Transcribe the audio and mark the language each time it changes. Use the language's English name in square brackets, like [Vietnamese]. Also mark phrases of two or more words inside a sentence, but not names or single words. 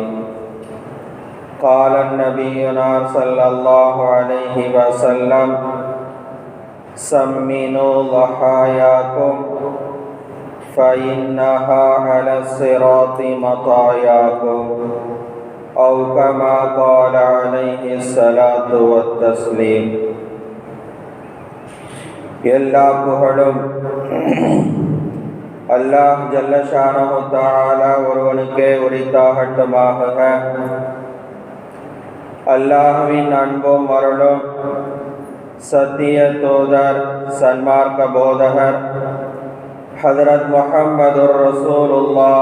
[Arabic] قال نبينا صلى الله عليه وسلم: سمنوا ضحاياكم فإنها على الصراط مطاياكم، أو كما قال عليه الصلاة والتسليم. [Tamil] எல்லா புகழும் அல்லாஹ் [Arabic] جل شأنه تعالى [Tamil] ஒருவனுக்கே உரித்தாகட்டுமாக. அல்லாஹ்வின் அன்பும் அருளும் சத்திய தூதர் சன்மார்க்க போதகர் ஹதரத் [Arabic] محمد رسول الله